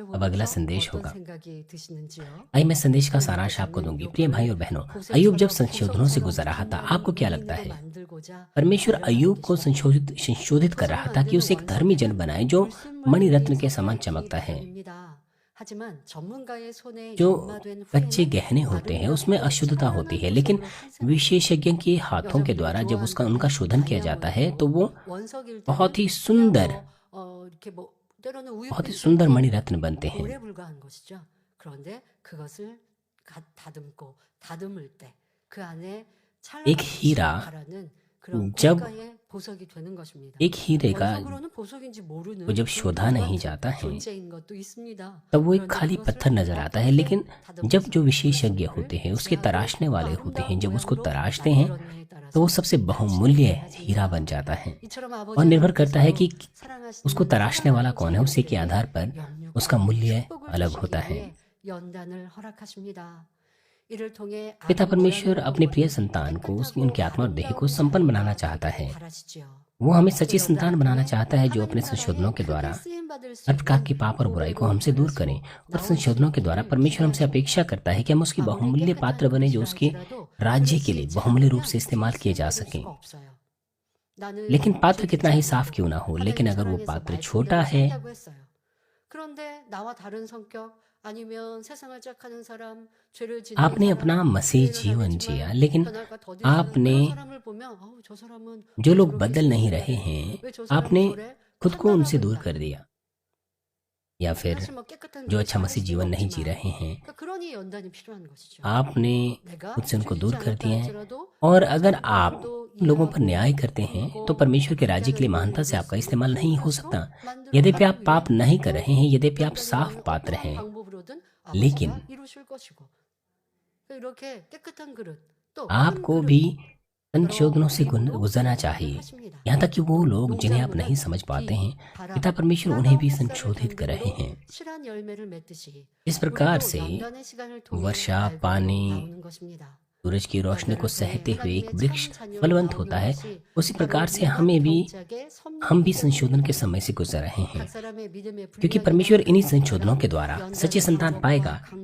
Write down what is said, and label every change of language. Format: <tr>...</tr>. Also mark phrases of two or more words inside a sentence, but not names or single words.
<hi>अब अगला</hi> <ko>보면서</ko> <hi>संदेश</hi> <ko>어떤</ko> <hi>होगा।</hi> <ko>생각이 드시는지요?</ko> <hi>आइए मैं संदेश का सारांश आपको दूंगी। प्रिय भाई और बहनों, अय्यूब जब संशोधनों से गुजर रहा था, आपको क्या लगता है? परमेश्वर अय्यूब को संशोधित कर रहा था कि उसे एक धर्मी जन बनाए जो मणि रत्न के समान चमकता है। जो कच्चे गहने होते हैं उसमें अशुद्धता होती है, लेकिन विशेषज्ञ के हाथों के द्वारा जब उनका शोधन किया जाता है तो वो बहुत ही सुंदर मणि रत्न बनते हैं।</hi> <ko>돌에 불과한 것이죠. 그런데 그것을 다듬고 다듬을 때 그 안에</ko> <hi>एक हीरा</hi> <ko>찰나라는 그런</ko> <hi>जब</hi> <ko>고가의 보석이 되는 것입니다.</ko> <hi>एक हीरे का</hi> <ko>원석으로는 보석인지 모르는</ko> <hi>वो जब</hi> <ko>그런</ko> <hi>शोधा नहीं</hi> <ko>부정한</ko> <hi>जाता है</hi> <ko>존재인 것도 있습니다.</ko> <hi>तब वो एक</hi> <ko>그런데</ko> <hi>खाली</hi> <ko>그것을</ko> <hi>पत्थर नजर आता है, लेकिन जब जो विशेषज्ञ होते हैं, उसके तराशने वाले होते हैं, जब उसको तराशते हैं तो वो सबसे बहुमूल्य हीरा बन जाता है। और निर्भर करता है कि उसको तराशने वाला कौन है, उसी के आधार पर उसका मूल्य अलग होता है।</hi> <ko>연단을 허락하십니다. 이를 통해</ko> <hi>पिता परमेश्वर अपने प्रिय संतान को उनके आत्मा और देह को संपन्न बनाना चाहता है। वो हमें सच्ची संतान बनाना चाहता है जो अपने संशोधनों के द्वारा हर प्रकार की पाप और बुराई को हमसे दूर करें। और संशोधनों के द्वारा परमेश्वर हमसे अपेक्षा करता है कि हम उसकी बहुमूल्य पात्र बने जो उसके राज्य के लिए बहुमूल्य रूप से इस्तेमाल किए जा सकें। लेकिन पात्र कितना ही साफ क्यों ना हो, लेकिन अगर वो पात्र छोटा है,</hi> <ko>그런데 나와 다른 성격 아니면 세상을 짝하는 사람, 죄를 짓는</ko> <hi>आपने अपना</hi> <ko>사람,</ko> <hi>मसीह</hi> <ko>의인은</ko> <hi>जीवन</hi> <ko>아니지만</ko> <hi>जिया, लेकिन</hi> <ko>변할까 더디는</ko> <hi>आपने</hi> <ko>그런 사람을 보면 아우, 저 사람은</ko> <hi>जो</hi> <ko>왜</ko> <hi>लोग</hi> <ko>저렇게</ko> <hi>बदल नहीं</hi> <ko>있을까?</ko> <hi>रहे हैं,</hi> <ko>왜 저 사람은</ko> <hi>आपने</hi> <ko>저래?</ko> <hi>खुद को उनसे दूर</hi> <ko>판단하고</ko> <hi>कर दिया। या फिर</hi> <ko>사실 뭐 깨끗한</ko> <hi>जो</hi> <ko>그릇이</ko> <hi>अच्छा</hi> <ko>할</ko> <hi>मसीह</hi> <ko>수는</ko> <hi>जीवन नहीं जी</hi> <ko>없지만</ko> <hi>रहे हैं,</hi> <ko>그러니까 그러니 연단이 필요한 것이죠.</ko> <hi>आपने</hi> <ko>내가</ko> <hi>खुद से उनको</hi> <ko>죄</ko> <hi>दूर</hi> <ko>짓지</ko> <hi>कर</hi> <ko>않았다</ko> <hi>दिए हैं।</hi> <ko>할지라도</ko> <hi>और अगर आप</hi> <ko>또</ko> <hi>लोगों पर</hi> <ko>이해하고</ko> <hi>न्याय करते हैं तो परमेश्वर के राज्य के लिए महानता से आपका इस्तेमाल नहीं हो सकता।</hi> <ko>만들어</ko> <hi>यद्यपि आप</hi> <ko>가기</ko> <hi>पाप</hi> <ko>위해</ko> <hi>नहीं कर रहे हैं, यद्यपि आप</hi> <ko>연단이</ko> <hi>साफ</hi> <ko>어떠한</ko> <hi>पात्र हैं,</hi> <ko>방법으로든</ko> <hi>लेकिन</hi> <ko>아버지가 이루실 것이고 이렇게 깨끗한 그릇 또</ko> <hi>आपको भी संशोधनों से गुजरना चाहिए। यहाँ तक कि वो लोग जिन्हें आप नहीं समझ पाते हैं, पिता परमेश्वर उन्हें भी संशोधित कर रहे हैं। इस प्रकार से वर्षा, पानी, सूरज की रोशनी को सहते हुए एक वृक्ष फलवंत होता है, उसी प्रकार से हम भी संशोधन के समय से गुजर रहे हैं, क्योंकि परमेश्वर इन्हीं संशोधनों के द्वारा सच्चे संतान पाएगा।</hi>